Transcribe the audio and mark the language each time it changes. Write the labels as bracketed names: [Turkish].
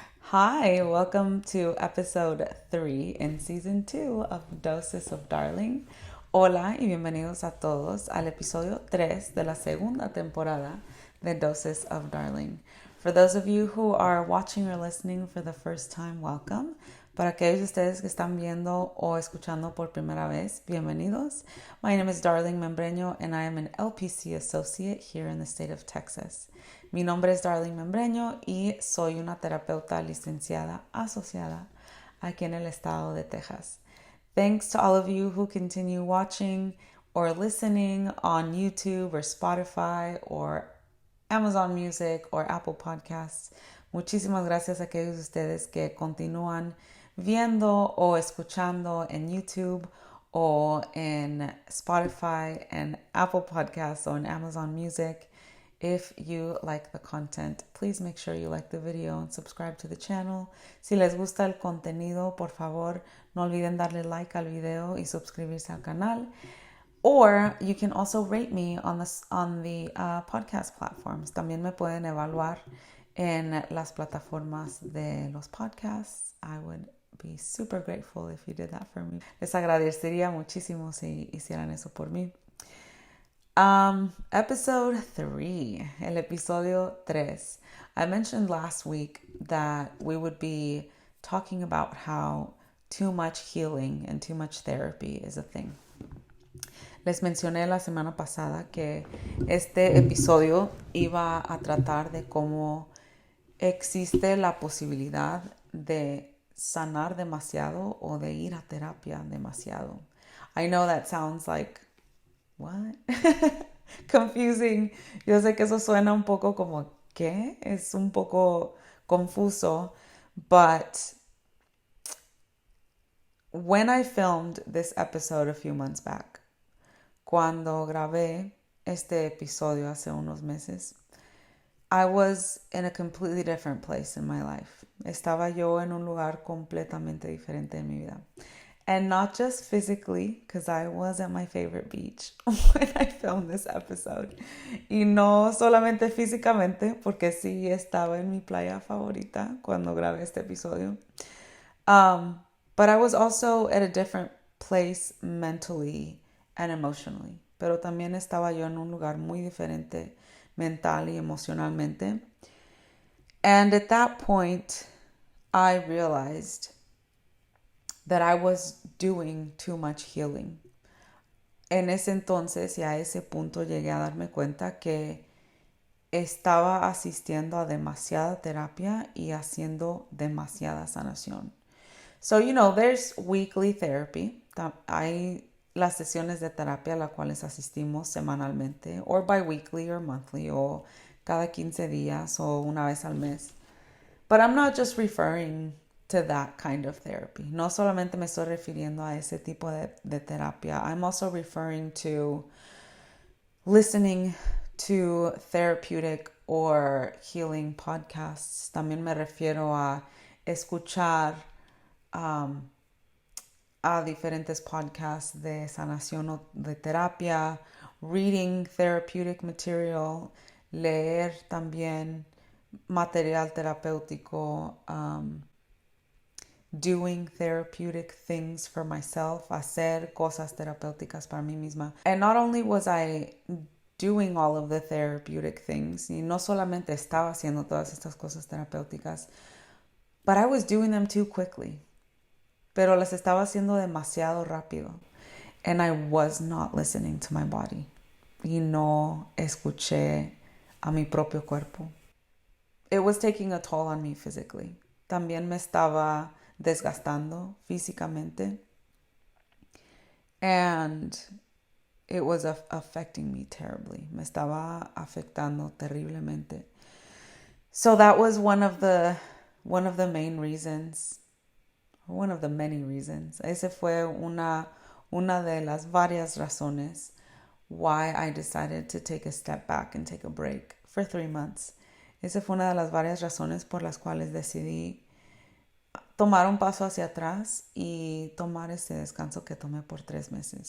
[English] Hi, welcome to episode 3 in season 2 of Doses of Darling. [Spanish] Hola y bienvenidos a todos al episodio 3 de la segunda temporada de Doses of Darling. [English] For those of you who are watching or listening for the first time, welcome. [Spanish] Para aquellos de ustedes que están viendo o escuchando por primera vez, bienvenidos. [English] My name is Darling Membreño and I am an LPC associate here in the state of Texas. [Spanish] Mi nombre es Darling Membreño y soy una terapeuta licenciada asociada aquí en el estado de Texas. [English] Thanks to all of you who continue watching or listening on YouTube or Spotify or Amazon Music or Apple Podcasts. [Spanish] Muchísimas gracias a aquellos de ustedes que continúan viendo o escuchando en YouTube o en Spotify [English] and Apple Podcasts or [Spanish] en Amazon Music. [English] If you like the content, please make sure you like the video and subscribe to the channel. [Spanish] Si les gusta el contenido, por favor, no olviden darle like al video y suscribirse al canal. [English] Or you can also rate me on the podcast platforms. [Spanish] También me pueden evaluar en las plataformas de los podcasts. [English] I would be super grateful if you did that for me. [Spanish] Les agradecería muchísimo si hicieran eso por mí. [English] Episode 3, [Spanish] el episodio 3. [English] I mentioned last week that we would be talking about how too much healing and too much therapy is a thing. [Spanish] Les mencioné la semana pasada que este episodio iba a tratar de cómo existe la posibilidad de sanar demasiado o de ir a terapia demasiado. [English] I know that sounds like, what? Confusing. [Spanish] Yo sé que eso suena un poco como, ¿qué? Es un poco confuso, [English] but when I filmed this episode a few months back, [Spanish] cuando grabé este episodio hace unos meses, [English] I was in a completely different place in my life. [Spanish] Estaba yo en un lugar completamente diferente en mi vida. [English] And not just physically, because I was at my favorite beach when I filmed this episode. [Spanish] Y no solamente físicamente, porque sí estaba en mi playa favorita cuando grabé este episodio. [English] But I was also at a different place mentally and emotionally. [Spanish] Pero también estaba yo en un lugar muy diferente mental y emocionalmente. [English] And at that point, I realized that I was doing too much healing. [Spanish] En ese entonces y a ese punto llegué a darme cuenta que estaba asistiendo a demasiada terapia y haciendo demasiada sanación. [English] So, there's weekly therapy. [Spanish] Hay las sesiones de terapia a las cuales asistimos semanalmente, [English] or bi-weekly, or monthly, [Spanish] o cada 15 días, o una vez al mes. [English] But I'm not just referring to that kind of therapy. [Spanish] No solamente me estoy refiriendo a ese tipo de terapia. [English] I'm also referring to listening to therapeutic or healing podcasts. [Spanish] También me refiero a escuchar a diferentes podcasts de sanación o de terapia, [English] reading therapeutic material, [Spanish] leer también material terapéutico, [English] doing therapeutic things for myself, [Spanish] hacer cosas terapéuticas para mí misma. [English] And not only was I doing all of the therapeutic things, [Spanish] y no solamente estaba haciendo todas estas cosas terapéuticas, [English] but I was doing them too quickly. [Spanish] Pero las estaba haciendo demasiado rápido. [English] And I was not listening to my body. [Spanish] Y no escuché a mi propio cuerpo. [English] It was taking a toll on me physically. [Spanish] También me estaba desgastando físicamente. [English] And it was affecting me terribly. [Spanish] Me estaba afectando terriblemente. [English] So that was one of the main reasons, or one of the many reasons. [Spanish] Ese fue una de las varias razones [English] why I decided to take a step back and take a break for 3 months. [Spanish] Esa fue una de las varias razones por las cuales decidí tomar un paso hacia atrás y tomar ese descanso que tomé por 3 meses.